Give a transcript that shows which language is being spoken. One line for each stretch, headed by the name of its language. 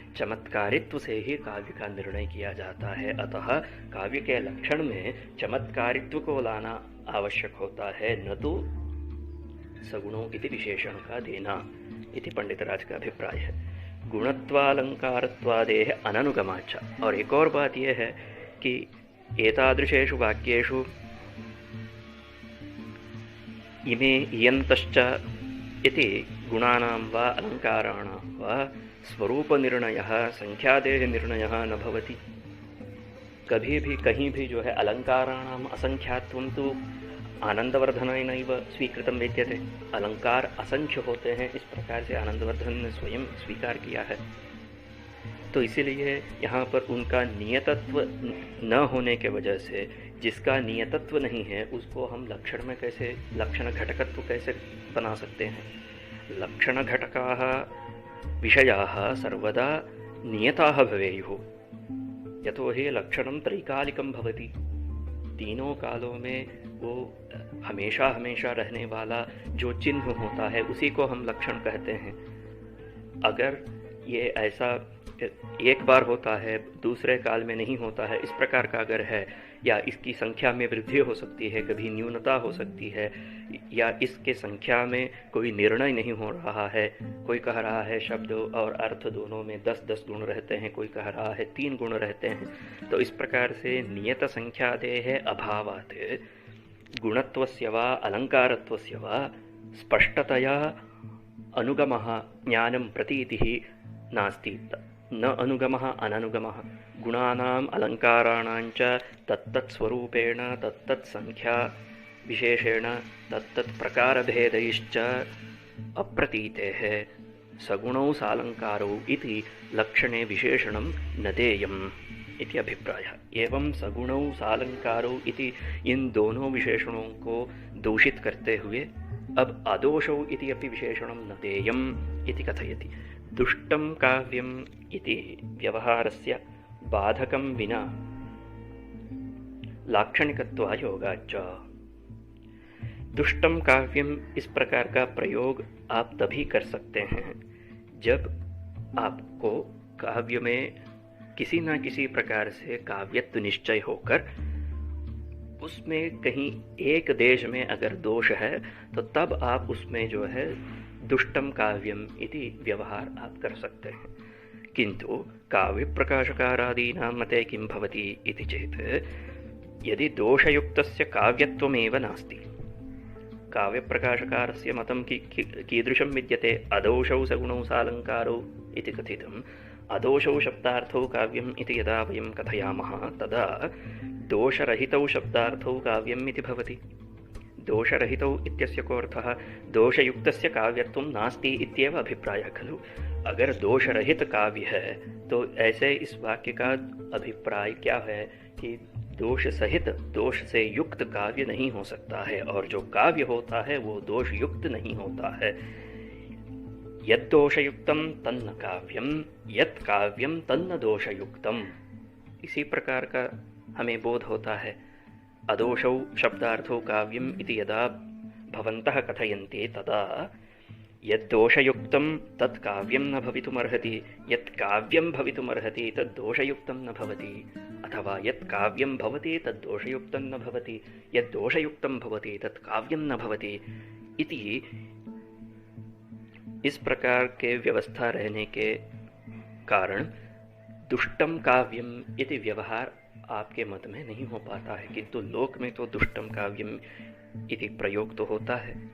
Hindi: चमत्कारित्व से ही काव्य का निर्णय किया जाता है। अतः काव्य के लक्षण में चमत्कारित्व को लाना आवश्यक होता है, न तो सगुणों इति विशेषण का देना, इति पंडितराज का अभिप्राय है।
Sanskrit: गुणत्वालंकारत्वादेह अननुगमाच्च।
Hindi: और एक और बात यह है कि
Sanskrit: एतादृशेषु वाक्येषु इमे इयन्तश्च इति गुणानां वा अलङ्काराणां वा स्वरूपनिर्णयः संख्यादेहनिर्णयः न भवति।
Hindi: कभी भी कहीं भी जो है
Sanskrit: अलङ्काराणाम् असंख्यात्वं तु आनंदवर्धनेनैव स्वीकृतं विद्यते।
Hindi: अलंकार असंख्य होते हैं, इस प्रकार से आनंदवर्धन ने स्वयं स्वीकार किया है। तो इसीलिए यहाँ पर उनका नियतत्व न होने के वजह से, जिसका नियतत्व नहीं है उसको हम लक्षण में कैसे, लक्षण घटकत्व कैसे बना सकते हैं?
Sanskrit: लक्षण घटकाः विषयाः सर्वदा नियताः भवेयुः, यतो हि लक्षणं त्रैकालिकं भवति।
Hindi: तीनों कालों में वो हमेशा हमेशा रहने वाला जो चिन्ह होता है उसी को हम लक्षण कहते हैं। अगर ये ऐसा एक बार होता है, दूसरे काल में नहीं होता है, इस प्रकार का अगर है, या इसकी संख्या में वृद्धि हो सकती है, कभी न्यूनता हो सकती है, या इसके संख्या में कोई निर्णय नहीं हो रहा है, कोई कह रहा है शब्द और अर्थ दोनों में 10-10 गुण रहते हैं, कोई कह रहा है 3 गुण रहते हैं, तो इस प्रकार से
Sanskrit: नियत संख्यादेः अभावात् गुणत्वस्य वा अलङ्कारत्वस्य वा स्पष्टतया अनुगमः ज्ञानं प्रतीतिः नास्ति। न अनुगमः अननुगमः गुणानाम् अलङ्काराणां च तत्तत्स्वरूपेण तत्तत्संख्या विशेषेण तत्तत्प्रकारभेदैश्च अप्रतीतेः सगुणौ सालङ्कारौ इति लक्षणे विशेषणं न देयम् इति अभिप्रायः। एवं सगुणौ सालङ्कारौ इति
Hindi: इन दोनों विशेषणों को दूषित करते हुए अब
Sanskrit: अदोषौ इति अपि विशेषणं न देयम् इति कथयति। दुष्टं काव्यम् इति व्यवहारस्य बाधकं विना लाक्षणिकत्वायोगाच्च।
Hindi: दुष्टम काव्यम इस प्रकार का प्रयोग आप तभी कर सकते हैं जब आपको काव्य में किसी न किसी प्रकार से काव्यत्व निश्चय होकर उसमें कहीं एक देश में अगर दोष है तो तब आप उसमें जो है दुष्टम काव्यम इति व्यवहार आप कर सकते हैं।
Sanskrit: किंतु काव्य प्रकाशकारादीनां मते किं भवति इति चेत् यदि दोषयुक्तस्य काव्यत्वमेव नास्ति, काव्यप्रकाशकारस्य मतं कीदृशं विद्यते, अदोषौ सगुणौ सालङ्कारौ इति कथितम्। अदोषौ शब्दार्थौ काव्यम् इति यदा वयं कथयामः तदा दोषरहितौ शब्दार्थौ काव्यम् इति भवति। दोषरहितौ इत्यस्य को अर्थः दोषयुक्तस्य काव्यत्वं नास्ति इत्येव अभिप्रायः खलु।
Hindi: अगर दोषरहित काव्य है तो ऐसे इस वाक्य का अभिप्राय क्या है कि दोष सहित, दोष से युक्त काव्य नहीं हो सकता है, और जो काव्य होता है वो दोष युक्त नहीं होता है।
Sanskrit: यद दोषयुक्तम तन्न काव्यम, यत् काव्यम तन्न दोषयुक्तम,
Hindi: इसी प्रकार का हमें बोध होता है।
Sanskrit: अदोषौ शब्दार्थौ काव्यम इति यदा भवन्तः कथयन्ति तदा यद्दोषयुक्तं तत् काव्यं न भवितुमर्हति, यत् काव्यं भवितुमर्हति तद् दोषयुक्तं न भवति, अथवा यत् काव्यं भवति तद् दोषयुक्तं न भवति, यद् दोषयुक्तं भवति तत् काव्यं न भवति इति
Hindi: इस प्रकार के व्यवस्था रहने के कारण दुष्टम काव्यम इति व्यवहार आपके मत में नहीं हो पाता है। किंतु लोक में तो दुष्टम काव्यम इति प्रयोग तो होता है।